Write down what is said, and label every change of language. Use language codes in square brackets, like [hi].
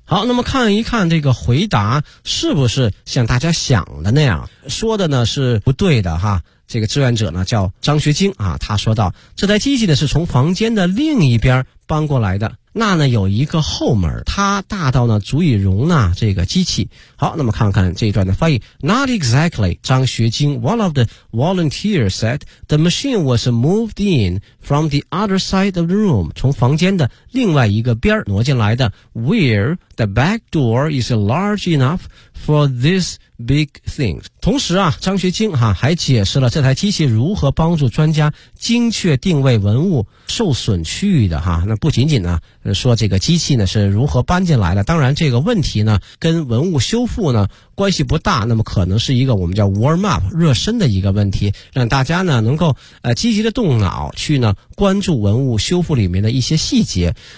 [zh] 好，那么看一看这个回答是不是像大家想的那样，说的呢是不对的哈。这个志愿者呢叫张学晶啊，他说到这台机器呢是从房间的另一边搬过来的，那呢有一个后门，它大到呢足以容纳这个机器。好，那么看看这一段的翻译。 [en] Not exactly, 张学晶 One of the volunteers said, the machine was moved in from the other side of the room, [zh] 从房间的另外一个边挪进来的。 [en] Where the back door is large enough for this big thing. [zh] 同时啊，张学晶啊还解释了这台机器如何帮助专家精确定位文物受损区域的哈。那不仅仅呢说这个机器呢是如何搬进来的，当然这个问题呢跟文物修复呢关系不大，那么可能是一个我们叫 warm up 热身的一个问题，让大家呢能够积极的动脑去呢关注文物修复里面的一些细节。